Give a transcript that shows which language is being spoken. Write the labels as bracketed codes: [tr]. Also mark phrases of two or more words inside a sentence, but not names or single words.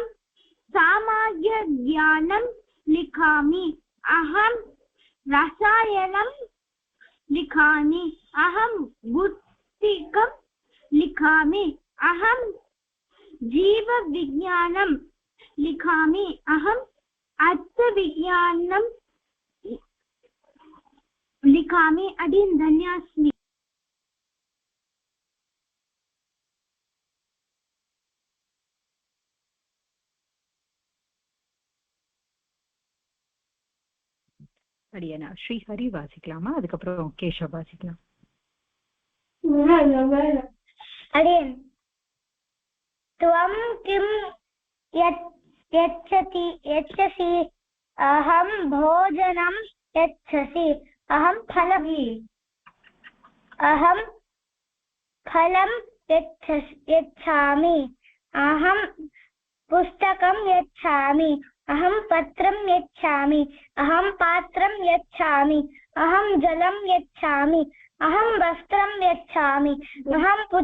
[sa] सामान्यज्ञानं लिखामि अहं रसायनं लिखामि अहं भौतिकं लिखामि अहं जीवविज्ञानं लिखामि अहम् अर्थविज्ञानं लिखामि अधीन धन्यास्मि [ta] அடியனா ஸ்ரீஹரி வாசிக்கலாமா அதுக்கப்புறம் கேஷவ் வாசிக்கலாம் [sa] अडियन् त्वं किं यच्छसि अहं भोजनं यच्छसि अहं फलं यच्छामि अहं पुस्तकं यच्छामि अहं पत्रं यच्छामि अहं पात्रं यच्छामि अहं जलं यच्छामि अहं वस्त्रं यच्छामि अहं